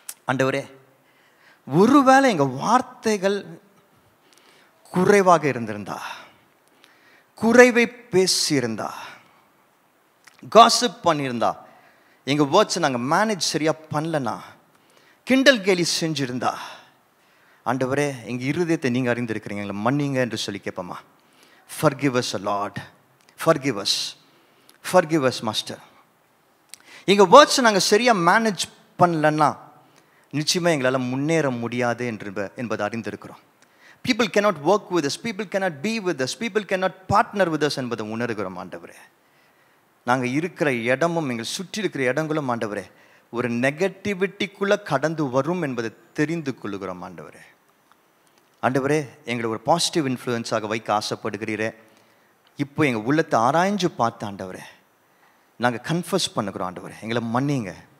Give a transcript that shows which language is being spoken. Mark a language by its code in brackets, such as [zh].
[ta] ஆண்டவரே, ஒருவேளை எங்கள் வார்த்தைகள் குறைவாக இருந்திருந்தா, குறைவை பேசியிருந்தா, காசிப் பண்ணியிருந்தா, எங்கள் வேர்ட்ஸை நாங்கள் மேனேஜ் சரியாக பண்ணலன்னா, கிண்டல் கேலி செஞ்சுருந்தா, ஆண்டவரே எங்கள் இருதயத்தை நீங்கள் அறிந்திருக்கிறீங்க, எங்களை மன்னிங்க என்று சொல்லி கேட்போமா? [en] Forgive us, Lord. Forgive us. Forgive us, Master. [ta] எங்கள் வேர்ட்ஸை நாங்கள் சரியாக மேனேஜ் பண்ணலன்னா நிச்சயமாக எங்களால் முன்னேற முடியாது என்பதை அறிந்திருக்கிறோம். [en] People cannot work with us, people cannot be with us, people cannot partner with us [ta] என்பதை உணர்கிறோம் ஆண்டவரே. நாங்கள் இருக்கிற இடமும் எங்கள் சுற்றி இருக்கிற இடங்களும் ஆண்டவரே ஒரு நெகட்டிவிட்டிக்குள்ளே கடந்து வரும் என்பதை தெரிந்து கொள்ளுகிறோம் ஆண்டவரே. ஆண்டவரே, எங்களை ஒரு பாசிட்டிவ் இன்ஃப்ளூயன்ஸாக வைக்க ஆசைப்படுகிறீரே. இப்போ எங்கள் உள்ளத்தை ஆராய்ஞ்சு பார்த்து ஆண்டவரே நாங்கள் கன்ஃபஸ் பண்ணுகிறோம் ஆண்டவரே, எங்களை மன்னிங்க.